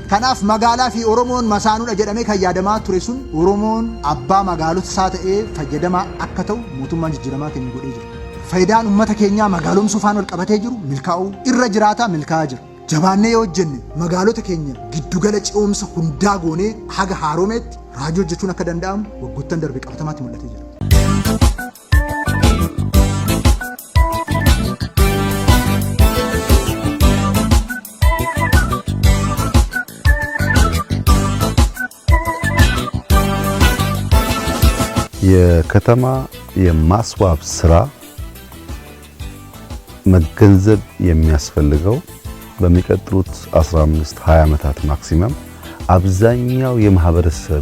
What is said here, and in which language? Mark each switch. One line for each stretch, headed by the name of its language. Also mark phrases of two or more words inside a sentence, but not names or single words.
Oromo: Kanaaf magaalaa fi Oromoon masaanuudha jedhamee kan yaadamaa ture sun Oromoon abbaa magaalota isaa ta'ee fayyadamaa akka ta'u mootummaan jijjiiramaa keenya godhee jira. Faayidaan uummata keenyaa magaalomsuu faana wal qabatee jiru milkaa'uu irra jiraataa milkaa'aa jira. Jabaannee yoo hojjenne magaalota keenya giddugala ce'umsa hundaa goonee haga haaromeetti raajii hojjechuun akka danda'amu waggoottan darbe qabatamaatti mul'atee jira.
Amharic: የከተማ የማስዋብ ስራ መገንዘብ የሚያስፈልገው በሚቀጥሉት 15-20 ዓመታት ማክሲመም አብዛኛው የማህበረሰብ